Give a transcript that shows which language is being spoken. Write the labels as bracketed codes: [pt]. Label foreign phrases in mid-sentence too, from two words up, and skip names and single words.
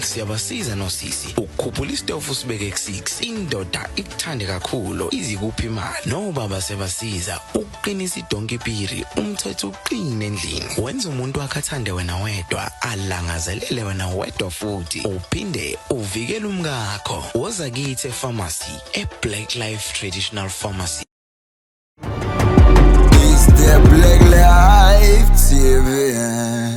[zu] Siyabasiza nosisi ukukhuphula isitofu sibeke ku-6, indoda ikuthande kakhulu izikupha imali. Nobaba sebasiza ukuqinisa idonkipiri, umthetho uqine endlini. Wenza umuntu wakhe athande wena wedwa, alangazelele wena wedwa futhi, uphinde uvikele umkakho. Woza kithi e-pharmacy, e-Black Life Traditional Pharmacy. The Black Life TV.